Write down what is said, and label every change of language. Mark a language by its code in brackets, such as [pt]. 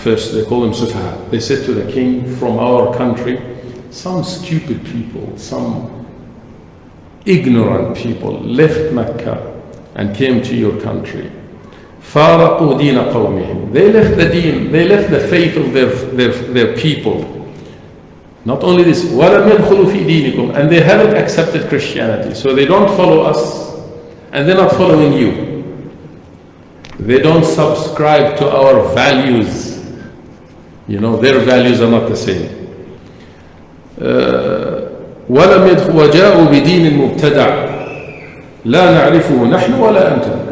[en] First they call them Sufaha. They said to the king, from our country, some stupid people, some ignorant people left Mecca and came to your country. [ar] فَارَقُوا دِينَ قَوْمِهِمْ. [en] They left the deen, they left the faith of their people. Not only this, [ar] وَلَمْ يَدْخُلُوا فِي دِينِكُمْ. [en] And they haven't accepted Christianity. So they don't follow us, and they're not following you. They don't subscribe to our values. You know, their values are not the same. [ar] وَجَاءُوا بِدِينٍ مُبْتَدَعٍ لَا نَعْرِفُهُ نَحْنُ وَلَا أَنْتُمْ.